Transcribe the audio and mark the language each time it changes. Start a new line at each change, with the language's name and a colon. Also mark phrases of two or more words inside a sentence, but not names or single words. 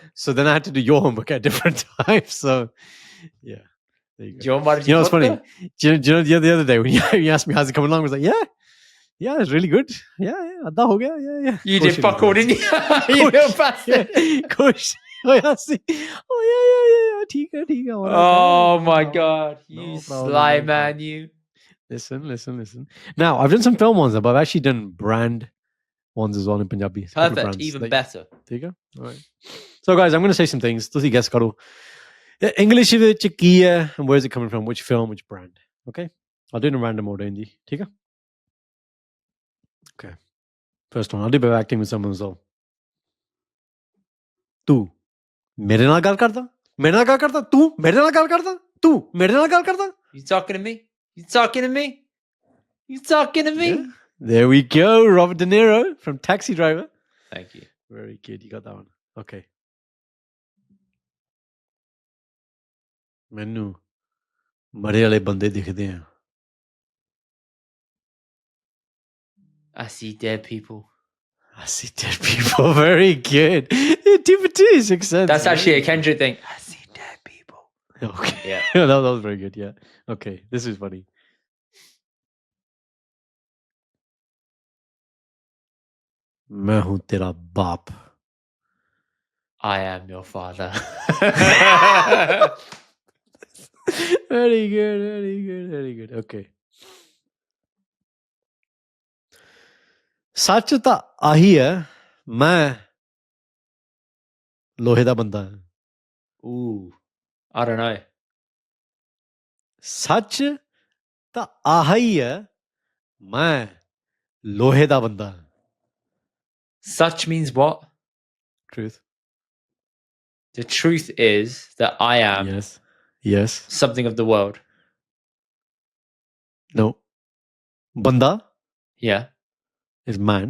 English: So then I had to do your homework at different times. So, yeah, there you go. You know what's funny? Do you know the other day when you asked me how's it coming along, I was like, yeah, Yeah, it's really good.
Hindi: Yeah, आधा हो गया. Yeah.
English: You did fuck all, didn't you? You little bastard. Kush. Oh, yeah, see. Oh, yeah.
Hindi: ठीक है.
English: Oh my god. You No problem, sly no man, you. Listen. Now, I've done some film ones, but I've actually done brand ones as well in Punjabi. A couple of Perfect. brands Even that- better. There you go. All right. So, guys, I'm going to say some things.
Punjabi: ਤੁਸੀਂ guess karo. English ਵਿੱਚ ਕੀ ਹੈ
English: and where's it coming from? Which film, which brand? Okay? I'll do it in random order, Indy.
Punjabi: ਠੀਕ ਹੈ?
English: Okay. First one. I'll do a bit of acting with someone as well.
Punjabi: ਤੂੰ ਮੇਰੇ ਨਾਲ ਗੱਲ ਕਰਦਾ? ਮੇਰੇ ਨਾਲ ਗੱਲ ਕਰਦਾ? ਤੂੰ ਮੇਰੇ ਨਾਲ ਗੱਲ ਕਰਦਾ? ਤੂੰ ਮੇਰੇ ਨਾਲ ਗੱਲ ਕਰਦਾ?
English: You talking to me? You talking to me? You talking to me? Yeah. There we go. Robert De Niro from Taxi Driver. Thank you. Very good. You got that one.
Punjabi: Okay. ਮੈਨੂੰ ਮਰੇ ਵਾਲੇ ਬੰਦੇ ਦਿਖਦੇ ਆ
English: I see dead people. I see dead people. Very good. Two for two. 6 cents. That's actually a Kendrick thing. I see dead people. Okay. Yeah. that was very good. Yeah. Okay. This is funny.
Hindi: मैं हूं तेरा बाप.
English: I am your father. Very good. Okay.
Punjabi: ਸੱਚ ਤਾਂ ਆਹੀ ਹੈ ਮੈਂ ਲੋਹੇ ਦਾ ਬੰਦਾ ਹਾਂ.
English: Ooh. I don't know.
Punjabi: ਸੱਚ ਤਾਂ ਆਹੀ ਹੈ ਮੈਂ ਲੋਹੇ ਦਾ ਬੰਦਾ ਹਾਂ.
English: Such means what? Truth. The truth is that I am Yes. something of the world. No. Banda Yeah. is man.